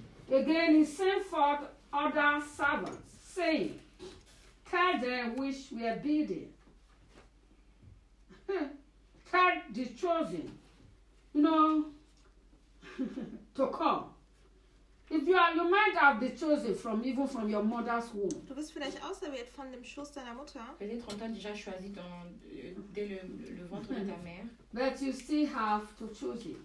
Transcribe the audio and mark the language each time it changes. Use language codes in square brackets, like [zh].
[en] Again he sent forth other servants, saying, Tell them which were bidden, tell the chosen, to come. You might have been chosen even from your mother's womb. [de] Du bist vielleicht auserwählt von dem Schoß deiner Mutter. [fr] Peut-être on t'a déjà choisi dès le ventre de ta mère. [en] But you still have to choose it.